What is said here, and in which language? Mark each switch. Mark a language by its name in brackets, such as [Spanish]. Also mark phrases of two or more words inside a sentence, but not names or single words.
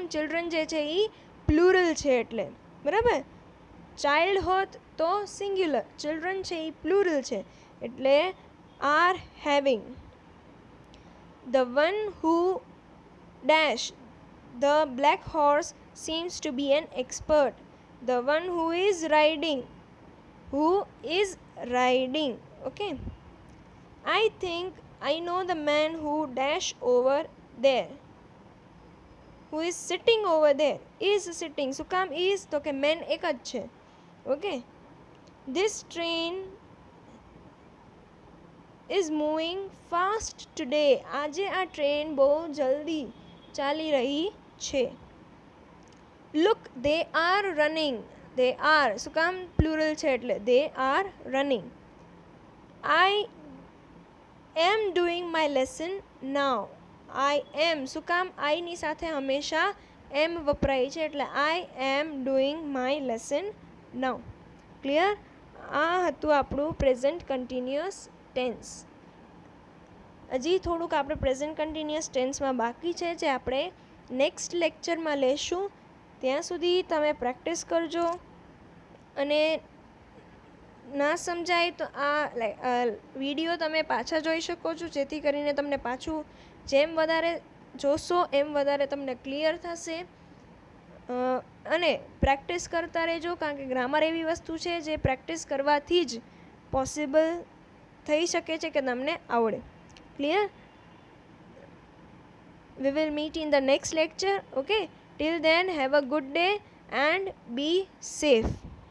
[Gujarati] ચિલ્ડ્રન જે છે એ પ્લુરલ છે એટલે. બરાબર, ચાઇલ્ડ હોત તો સિંગ્યુલર, ચિલ્ડ્રન છે એ પ્લુરલ છે એટલે [English] are having. the one who dash the black horse seems to be an expert. The one who is riding. Who is riding. Okay. I think I know the man who dash over there. Who is sitting over there. Is sitting. [Gujarati] શું કામ is? તો કે man એક જ છે. [English] Okay. This train is moving fast today. [Gujarati] આજે આ ટ્રેન બહુ જલ્દી ચાલી રહી છે. [English] Look, they are running. They are [Gujarati] શું કામ? પ્લુરલ છે એટલે [English] they are running. I am doing my lesson now. I am [Gujarati] શું કામ? [English] I [Gujarati] ની સાથે હંમેશા [English] am [Gujarati] વપરાય છે એટલે [English] I am doing my lesson now. [Gujarati] ક્લિયર? આ હતું આપણું [English] present continuous tense. [Gujarati] હજી થોડુંક આપણે [English] present continuous tense-માં [Gujarati] બાકી છે જે આપણે નેક્સ્ટ લેક્ચરમાં લેશું. ત્યાં સુધી તમે પ્રેક્ટિસ કરજો અને ના સમજાય તો આ વિડીયો તમે પાછા જોઈ શકો છો, જેથી કરીને તમને પાછું જેમ વધારે જોશો એમ વધારે તમને ક્લિયર થશે. અને પ્રેક્ટિસ કરતા રહેજો, કારણ કે ગ્રામર એવી વસ્તુ છે જે પ્રેક્ટિસ કરવાથી જ પોસિબલ થઈ શકે છે કે તમને આવડે. ક્લિયર? [English] We will meet in the next lecture. Okay, till then have a good day and be safe.